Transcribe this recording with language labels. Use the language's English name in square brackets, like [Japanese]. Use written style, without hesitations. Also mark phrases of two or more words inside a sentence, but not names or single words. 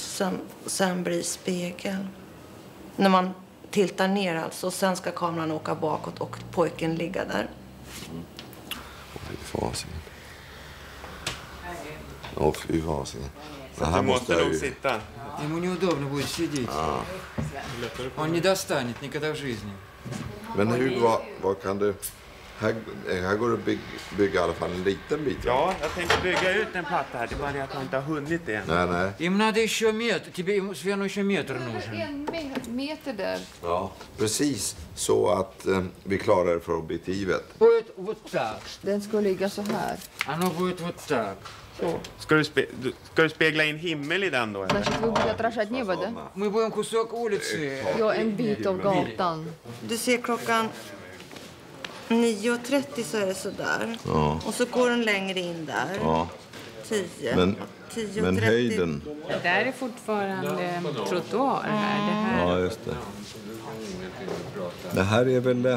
[Swedish] Sen blir spegel. När man tiltar ner alltså. Sen ska kameran åka bakåt och pojken ligga där. Fy fasen. Åh, fy fasen. Du måste nog sitta. [Russian] Ему неудобно будет сидеть. Он не достанет никогда в жизни. [Swedish] Men hur, vad kan du... Här går det att bygga i alla fall en liten bit. Ja, jag tänkte bygga ut en platta här. Det är bara det att jag inte har hunnit det än. Nej. [Russian] Им надо еще метр. Тебе, Sven, еще метр нужен. [Swedish] En meter där. Ja, precis. Så att vi klarar det för objektivet. [Russian] Будет вот так. [Swedish] Den ska ligga så här. [Russian] Оно будет вот так. [Swedish] Så. Ska du spegla in himmel i den då? Eller? [Russian] Значит, вы будете отражать небо, да? Мы будем кусок улицы. [Swedish] Ja, en bit av gatan. Du ser klockan 9.30 så är det sådär. Ja. Och så går den längre in där. Ja. 10. Men 10.30. höjden... Det där är fortfarande trottoar här. Det här. Ja, just det. Det här är väl...